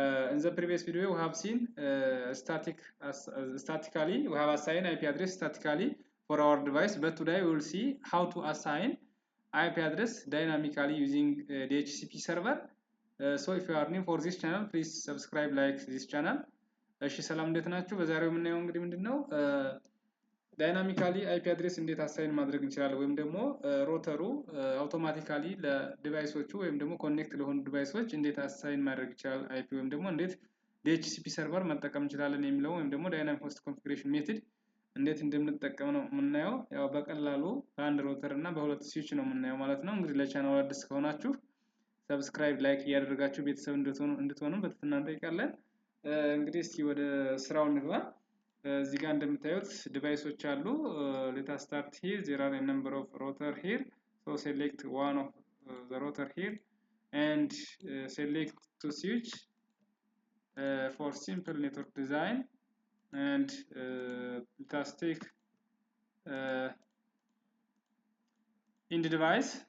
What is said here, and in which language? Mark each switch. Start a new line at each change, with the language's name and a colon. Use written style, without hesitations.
English: In the previous video we have seen statically we have assigned IP address statically for our device, but today we will see how to assign IP address dynamically using DHCP server. So if you are new for this channel, please subscribe, like this channel.
Amharic: እሺ ሰላም እንዴት ናችሁ? በዛሬው የምናየው እንግዲህ ምንድነው ዳይናሚካሊ አይፒ አድሬስ እንዴት አሳይን ማድረግ እንችላለን ወይም ደግሞ ሮተሩ አውቶማቲካሊ ለዲቫይሶቹ ወይም ደግሞ ኮኔክት ለሆኑ ዲቫይሶች እንዴት አሳይን ማድረግ ይችላል አይፒ ወይም ደግሞ እንዴት ዲኤችሲፒ ሰርቨር መጠቀም እንችላለን የሚለው ወይም ደግሞ ዳይናሚክ ሆስት ኮንፊግሬሽን ሜትድ እንዴት እንደምንጠቀም ነው የምናየው። ያው በቀላሉ በአንድ ሮተር እና በሁለት ስዊች ነው የምናየው ማለት ነው። እንግዲህ ለቻናሉ አዲስ ከሆናችሁ ሰብስክራይብ ላይክ እያደረጋችሁ ቤተሰብ እንድትሆኑ በትህትና እንጠይቃለን። እንግዲህ እስኪ ወደ ስራው እንግባ። እዚህ ጋር እንደምታዩት ዲቫይሶች አሉ።
English: let us start here. There are a number of router here, so select one of the router here and select to switch for simple network design, and let us take in the device.